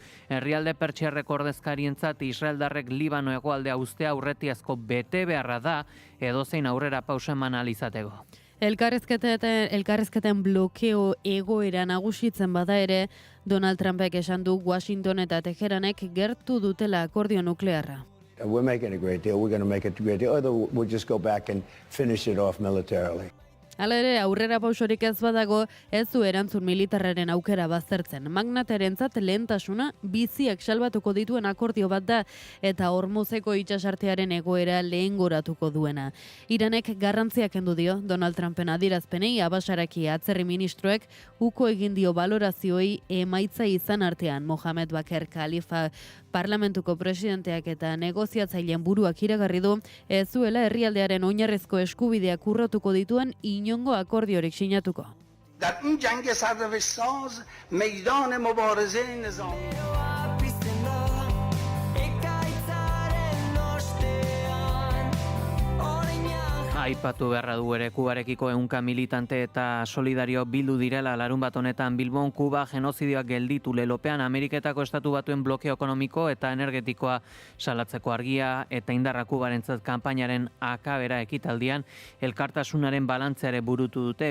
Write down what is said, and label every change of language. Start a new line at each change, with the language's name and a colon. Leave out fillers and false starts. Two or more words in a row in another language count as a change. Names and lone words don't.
Basque: Herrialde pertsiarreko ordezkarientzat Israeldarrek Libano hegoaldea uztea aurretiazko bete beharra da edozein aurrera pausa eman ahal izateko. Elkarrizketen blokeo egoera nagusitzen bada ere, Donald Trumpek esan du Washington eta Teheranek gertu dutela akordio nuklearra.
English: We're making a great deal. We're going to make a great deal. Or we'll just go back and finish it off militarily.
Basque: Hala ere, aurrera pausorik ez badago, ez du erantzun militarraren aukera baztertzen. Magnaterentzat lehentasuna biziak salbatuko dituen akordio bat da eta Hormuzeko itsasartearen egoera lehengoratuko duena. Iranek garrantziak kendu dio Donald Trumpen adierazpenei Abasaraki atzerri ministroek uko egin dio balorazioei emaitza izan artean. Mohamed Baker Khalifa parlamentuko presidenteak eta negoziatzaileen buruak iragarri du ez zuela herrialdearen oinarrizko eskubideak urratuko dituen inongo akordiorik sinatuko.
Persian: در این جنگ سرنوشت ساز میدان مبارزه نظامی
Basque: Aipatu beharra du ere Kubarekiko 100 militante eta solidario bildu direla larunbat honetan Bilbon. Kuba genozidioak gelditu lelopean Ameriketako estatu batuen blokeo ekonomiko eta energetikoa salatzeko argia eta indarra Kubarentzat kanpainaren akabera ekitaldian elkartasunaren balantzeare burutu dute.